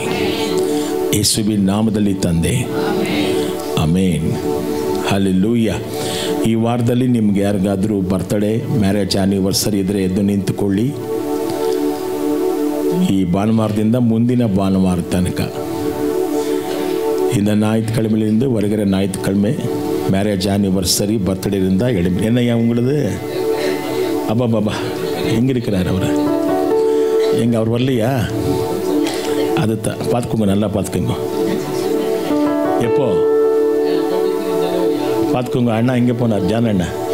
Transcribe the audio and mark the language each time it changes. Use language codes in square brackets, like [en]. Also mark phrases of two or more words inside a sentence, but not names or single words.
[kn] ಯೇಸುವಿನ ನಾಮದಲ್ಲಿ ತಂದೆ, ಆಮೇನ್. ಹಲ್ಲೆಲೂಯಾ. ಈ ವಾರದಲ್ಲಿ ನಿಮ್ಗೆ ಯಾರಿಗಾದರೂ [en] birthday, marriage anniversary [kn] ಇದ್ದರೆ ಎದ್ದು ನಿಂತುಕೊಳ್ಳಿ. ಈ ಭಾನುವಾರದಿಂದ ಮುಂದಿನ ಭಾನುವಾರ ತನಕ, ಇನ್ನು [ta] ஞாயிற்றுக்கிழமையிலிருந்து வருகிற ஞாயிற்றுக்கிழமை [en] marriage anniversary, birthday [ta] இருந்தால் எழுப்பி. என்னையா உங்களது? அப்பாபாபா எங்கே இருக்கிறார் அவர்? எங்கே அவர் வரலையா? அது பார்த்துக்கோங்க, நல்லா பார்த்துக்கோங்க. எப்போ பார்த்துக்கோங்க. அண்ணா எங்கே போனார்? ஜான் அண்ணா.